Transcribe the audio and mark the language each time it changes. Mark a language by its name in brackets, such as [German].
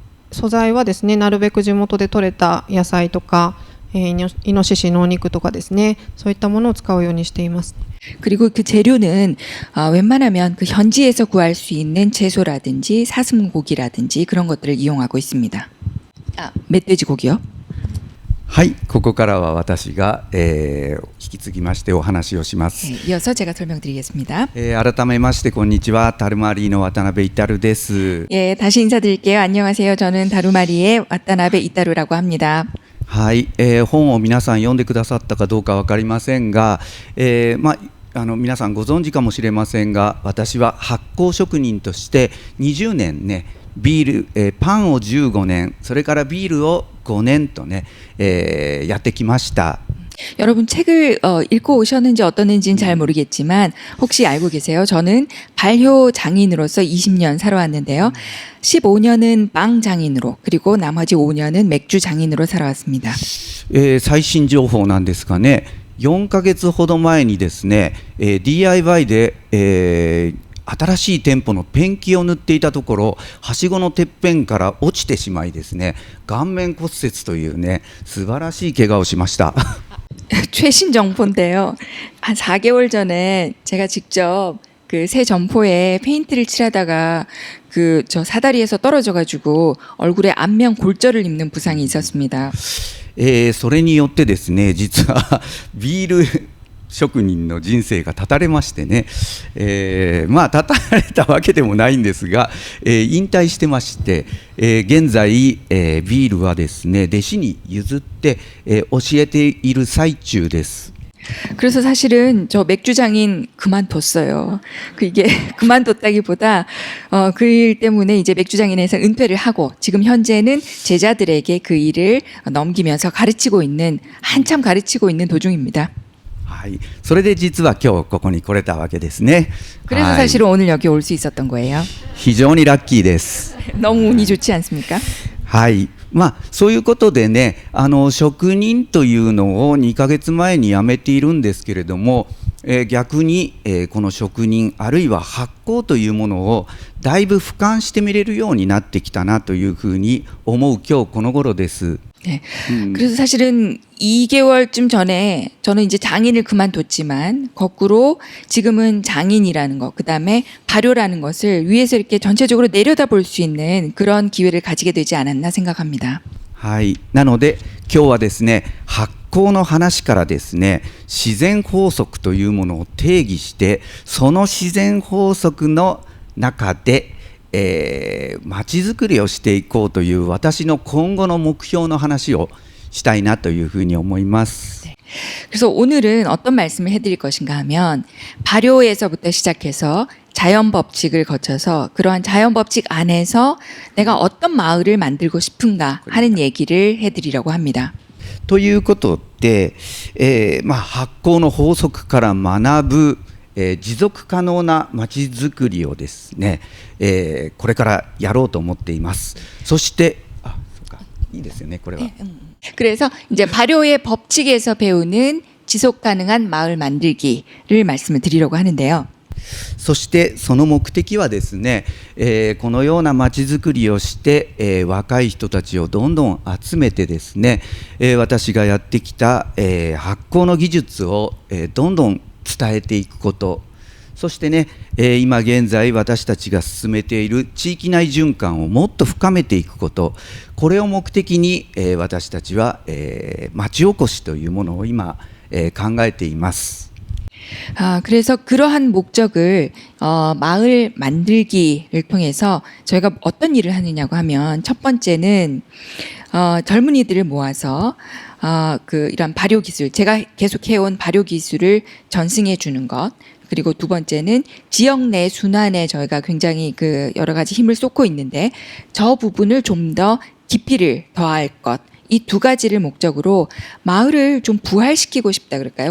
[Japanese] 素材はですね、なるべく地元で採れた野菜とか、イノシシのお肉とかですね、そういったものを使うようにしています。 [Korean] 그리고 그 재료는 웬만하면 그 현지에서 구할 수 있는 채소라든지 사슴고기라든지 그런 것들을 이용하고 있습니다. 멧돼지 고기요? [Japanese] はい、ここからは私が、引き継ぎましてお話をします。 [Korean] 이어서 제가 설명드리겠습니다. [Japanese] 改めましてこんにちは、タルマリーの渡辺イタルです。 [Korean] 예, 다시 인사드릴게요. 안녕하세요. 저는 다루마리의 와타나베 이타루라고 합니다. [Japanese] はい、本を皆さん読んでくださったかどうか分かりませんが、皆さんご存知かもしれませんが、私は発酵職人として20年ね、ビール、パンを15年、それからビールを5年とね、やってきました。 [Korean] 여러분 책을 읽고 오셨는지 어떻는지는 잘 모르겠지만 혹시 알고 계세요? 저는 발효 장인으로서 20년 살아왔는데요. 15년은 빵 장인으로 그리고 나머지 5년은 맥주 장인으로 살아왔습니다. [Japanese] 最新情報なんですがね、4ヶ月ほど前にですね、DIY で、新しい店舗のペンキを塗っていたところ、はしごのてっぺんから落ちてしまいですね、顔面骨折というね、素晴らしい怪我をしました。 [Korean] 최신 정보인데요. 한 4개월 전에 제가 직접 그 새 점포에 페인트를 칠하다가 그 저 사다리에서 떨어져가지고 얼굴에 안면 골절을 입는 부상이 있었습니다. [Japanese] それによってですね、実はビール職人の人生が絶たれましてね、絶たれたわけでもないんですが、引退してまして、現在、ビールはですね弟子に譲って、教えている最中です。 [Korean] 그래서 사실은 저 맥주 장인 그만뒀어요. 이게 그만뒀다기보다 그 일 때문에 이제 맥주 장인에서 은퇴를 하고 지금 현재는 제자들에게 그 일을 넘기면서 가르치고 있는 한참 가르치고 있는 도중입니다. [Japanese] はい、それで実は今日ここに来れたわけですね。 [Korean] 그래서 [Japanese] はい、 [Korean] 사실은 오늘 여기 올 수 있었던 거예요. [Japanese] 非常にラッキーです。 [Korean] 너무 운이 좋지 않습니까? [Japanese] はい、そういうことでね、職人というのを2ヶ月前に辞めているんですけれども、逆に、この職人あるいは発酵というものをだいぶ俯瞰して見れるようになってきたなというふうに思う今日この頃です。 [Korean] 네. 그래서 사실은 2개월쯤 전에 저는 이제 장인을 그만뒀지만 거꾸로 지금은 장인이라는 것, 그다음에 발효라는 것을 위에서 이렇게 전체적으로 내려다볼 수 있는 그런 기회를 가지게 되지 않았나 생각합니다. [Japanese] はい、なので今日はですね、発酵の話からですね、自然法則というものを定義して、その自然法則の中でまちづくりをしていこうという私の今後の目標の話をしたいなというふうに思います。 [Korean] 그래서 오늘은 어떤 말씀을 해드릴 것인가 하면 발효에서부터 시작해서 자연 법칙을 거쳐서 그러한 자연 법칙 안에서 내가 어떤 마을을 만들고 싶은가 하는 얘기를 해드리려고 합니다. [Japanese] ということで、発酵の法則から学ぶ、持続可能なまちづくりをですね、これからやろうと思っています。そしてそうか、いいですよね、これは。 [Korean] 그래서 이제 발효의 법칙에서 배우는 지속 가능한 마을 만들기를 말씀을 드리려고 하는데요. [Japanese] そしてその目的はですね、このようなまちづくりをして、若い人たちをどんどん集めてですね、私がやってきた、発酵の技術を、どんどん伝えていくこと、そしてね、今現在私たちが進めている地域内循環をもっと深めていくこと、これを目的に、私たちは、町おこしというものを今、考えています。 [Korean] 그래서 그러한 목적을 마을 만들기를 통해서 저희가 어떤 일을 하느냐고 하면 첫 번째는 젊은이들을 모아서 이런 발효 기술, 제가 계속 해온 발효 기술을 전승해 주는 것, 그리고 두 번째는 지역 내 순환에 저희가 굉장히 여러 가지 힘을 쏟고 있는데 저 부분을 좀 더 깊이를 더할 것, 이 두 가지를 목적으로 마을을 좀 부활시키고 싶다 그럴까요?